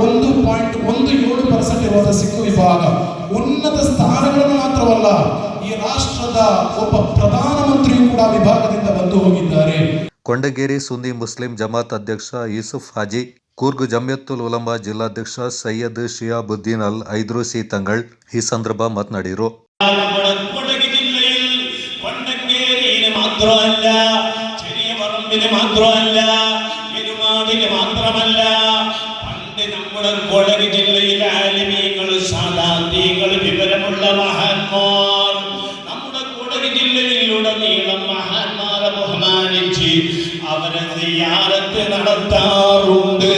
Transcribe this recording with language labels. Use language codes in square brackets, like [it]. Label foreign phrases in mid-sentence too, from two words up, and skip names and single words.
[kn] 1.17% ಇರುವಂತಹ ಸಿಖ್ ವಿಭಾಗ ಉನ್ನತ ಸ್ಥಾನಗಳನ್ನು ಮಾತ್ರವಲ್ಲ, ಈ ರಾಷ್ಟ್ರದ ಒಬ್ಬ ಪ್ರಧಾನಮಂತ್ರಿಯೂ ಕೂಡ ವಿಭಾಗದಿಂದ ಬಂದು ಹೋಗಿದ್ದಾರೆ. ಕೊಂಡಗೇರಿ ಸುನ್ನಿ ಮುಸ್ಲಿಂ ಜಮಾತ್ ಅಧ್ಯಕ್ಷ ಯೂಸುಫ್ ಹಾಜಿ, ಕೂರ್ಗ್ ಜಮಿಯತ್ತುಲ್ ಉಲಮಾ ಜಿಲ್ಲಾಧ್ಯಕ್ಷ ಸೈಯದ್ ಶಿಯಾಬುದ್ದೀನ್ ಅಲ್ ಐದ್ರೂಸಿ ತಂಗಳ್ ಈ ಸಂದರ್ಭ ಮಾತನಾಡಿದರು. [ml] മാത്രമല്ല, ചെറിയ പറമ്പിന് മാത്രമല്ല, പെരുമാടിന് മാത്രമല്ല, പണ്ട് നമ്മുടെ കൊടക് ജില്ലയിലെ ആലിമീങ്ങൾ, സാദാത്യങ്ങൾ, വിവരമുള്ള മഹാന്മാർ നമ്മുടെ കൊടക് ജില്ലയിലുടനീളം മഹാന്മാരെ ബഹുമാനിച്ച് അവരെ സിയാറത്ത് നടത്താറുണ്ട്.